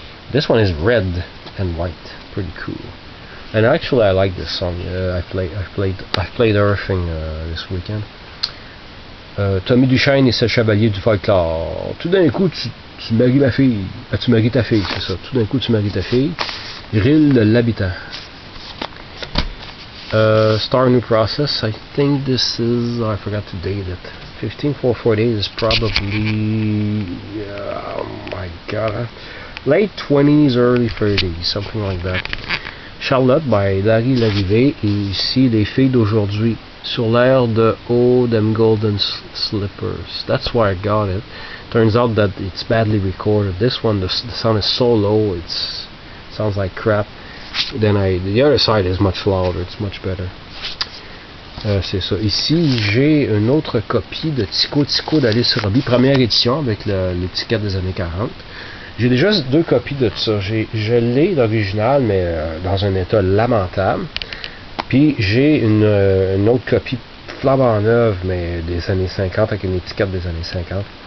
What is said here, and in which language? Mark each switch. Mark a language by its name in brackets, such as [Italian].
[English] This one is red and white. Pretty cool. And actually, I like this song. I played Earthing this weekend. [French] Tommy Duchesne et ses chevaliers du folklore. Tout d'un coup, tu maries ma fille. Tu maries ta fille, c'est ça. Tout d'un coup, tu maries ta fille. Rille de l'habitant. [English] Star New Process. I think this is, I forgot to date it. 15448 is probably, oh my god, late 20s, early 30s, something like that. [French] Charlotte by Larry Larrivée, et ici les filles d'aujourd'hui sur l'air de Oh Them Golden Slippers. [English] That's why I got it. Turns out that it's badly recorded. This one, the sound is so low, it sounds like crap. Then the other side is much louder, it's much better. [French] C'est ça. Ici, j'ai une autre copie de Tico Tico d'Alice Robbie, première édition avec l'étiquette des années 40. J'ai déjà deux copies de ça. Je l'ai d'original, mais dans un état lamentable. Puis j'ai une autre copie flambant neuve, mais des années 50, avec une étiquette des années 50.